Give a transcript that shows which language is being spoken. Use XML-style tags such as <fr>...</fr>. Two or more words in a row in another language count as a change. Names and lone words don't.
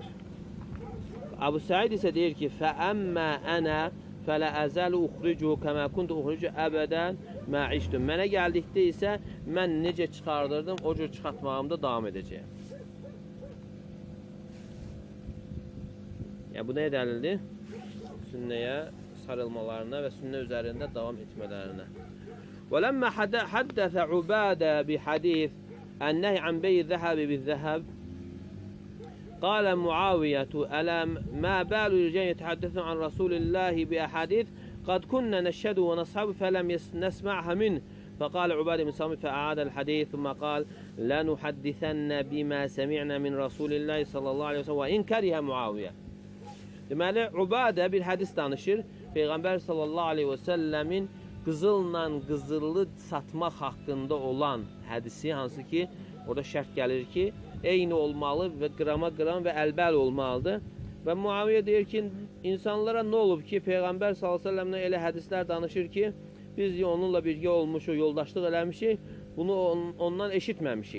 <az>Əbu Səid isə deyir ki,</az> <ar>فأما أنا فلا أزال أخرج كما كنت أخرج أبدا ما عشت.</ar> <az>Mənə gəldikdə isə mən necə çıxardırdım, o cür çıxartmağımda davam edəcəyəm. Yəni, bu nəyə dəlildir? Sünnəyə sarılmalarına və sünnə üzərində davam etmələrinə.</az> <ar>وَلَمَّا حَدَّثَ عُبَادَ بِحَدِيث النَّهْيِ عَنْ بَيْعِ الذَّهَبِ بِالذَّهَبِ قال معاوية ألا ما بال رجال يتحدثون عن رسول الله بأحاديث قد كنا نشهد ونصحب فلم نسمعها منه فقال عبادة بن صامت فأعاد الحديث ثم قال لا نحدثن بما سمعنا من رسول الله صلى الله عليه وسلم وإن كره معاوية.</ar> <az>Deməli, Ubadə bir hədis danışır. Peyğəmbər</az> <ar>صلى الله عليه وسلم</ar> <az>qızılla qızıllı satmaq haqqında olan hədisi, hansı ki, orada şərt gəlir ki, eyni olmalı və qrama qram və əlbəl olmalıdır. Və Muaviyə deyir ki, insanlara nə olub ki, Peyğəmbər s.ə.v-lə elə hədislər danışır ki, biz onunla birgə olmuşuq, yoldaşlıq eləmişik, bunu ondan eşitməmişik.</az>